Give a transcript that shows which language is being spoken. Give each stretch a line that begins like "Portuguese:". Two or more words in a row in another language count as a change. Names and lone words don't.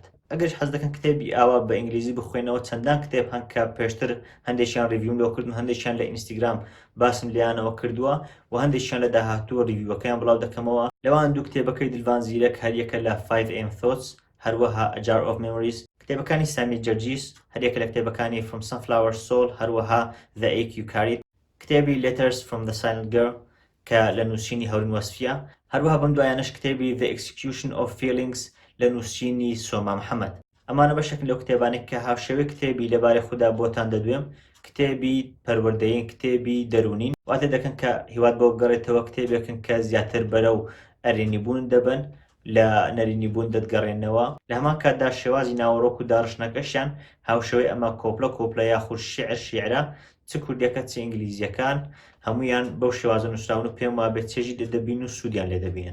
Central Kurdish: ئەگەر حەز دەکەن کتێبی ئاوا بە ئینگلیزی بخوێنەوە چەندان کتێب هەن کە پێشتر هەندێکیان ڕیڤیوم لێ کردن، هەندێکیان لە ئینستاگرام باسم لیانەوە کردووە و هەندێکیان لە داهاتووە ڕیڤیوەکەیان بڵاو دەکەمەوە. لەوان دوو کتێبەکەی دلڤان زیرەک هەر یەکە لە 5am Thoughts، هەروەها A Jar of Memories، کتێبەکانی سامی جەرجیس هەر یەکە لە کتێبەکانی From Sunflower Soul، هەروەها The Ache You Carried، کتێبی Letters from the Silent Girl کە لە نووسینی هەورین وەسفیە، هەروەها بەم دوایانەش کتێبی The Execution of Feelings لە نووسینی سۆما محەممەد. ئەمانە بەشێکن لەو کتێبانێک کە هاوشێوەی کتێبی لەبارەی خوددا بۆتان دەدوێم، کتێبی پەروەردەیین، کتێبی دەرونین، واتە دەکەن کە هیواد بۆ گەڕێتەوە کتێبێکن کە زیاتر بەرەو ئەرێنیبوون دەبن لە نەرینی بوون دەتگەڕێنەوە لە هەمان کاتدا شێوازی ناوەڕۆک و داڕشنەکەشیان هاوشەوەی ئەمە کۆپلە یاخود شیعرە چ کوردیەکە چ ئینگلیزیەکان هەمویان بەو شێوازە نووسراون و پێم وابێت چێژی دەدەبین و سوودیان لێ دەبینن.